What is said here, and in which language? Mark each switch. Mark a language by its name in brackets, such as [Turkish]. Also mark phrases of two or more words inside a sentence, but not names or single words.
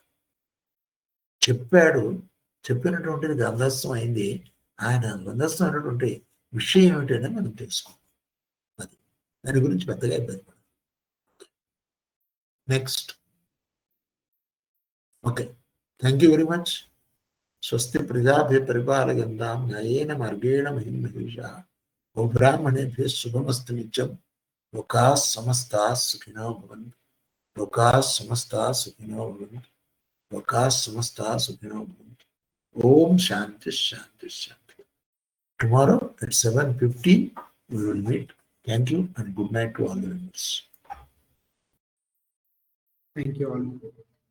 [Telugu] చెప్పాడు, చెప్పినటువంటిది గ్రంథస్థం అయింది. ఆయన గ్రంథస్థం అయినటువంటి విషయం ఏమిటనే మనం తెలుసుకోవాలి. అది దాని గురించి పెద్దగా ఇబ్బంది పడదు. నెక్స్ట్. ఓకే, [English] thank you very much. [Sanskrit] స్వస్తి ప్రజాభ్య పరిపాలయంతాం న్యాయేన మార్గేణ మహిమహీషా ఓ బ్రాహ్మణేభ్యః శుభమస్తు నిత్యం. లోకాః సమస్తాః సుఖినో భవంతు. లోకాః సమస్తాః సుఖినో భవంతు. లోకాః సమస్తాః సుఖినో భవంతు. ఓం శాంతి శాంతి శాంతి. [English] Tomorrow at 7:15 we will meet. Thank you and good night to all the members. Thank you all.